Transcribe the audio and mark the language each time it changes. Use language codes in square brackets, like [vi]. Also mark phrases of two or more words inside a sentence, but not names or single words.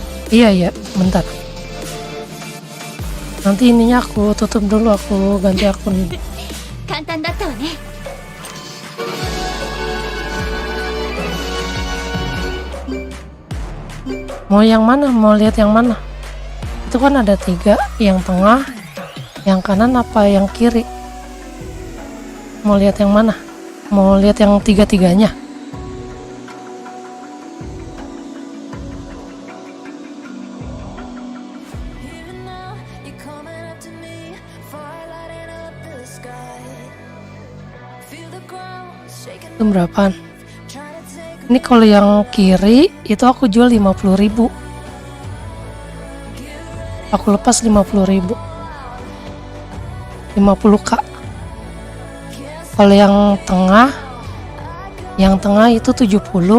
[id] Iya, bentar. Nanti ininya aku tutup dulu, aku ganti akun. [ja] 簡単だったわね。 [id] Mau yang mana? Mau lihat yang mana? Itu kan ada 3, yang tengah, yang kanan apa yang kiri? Mau lihat yang mana? Mau lihat yang 3-3-nya? [en] Even now, you're coming up to me, fire lighting up the sky. Feel the ground shaking, [id] Itu berapaan? [en] trying to take [id] Ini kalau yang kiri itu aku jual 50.000. Aku lepas 50.000. 50k. Kalau yang tengah itu 70.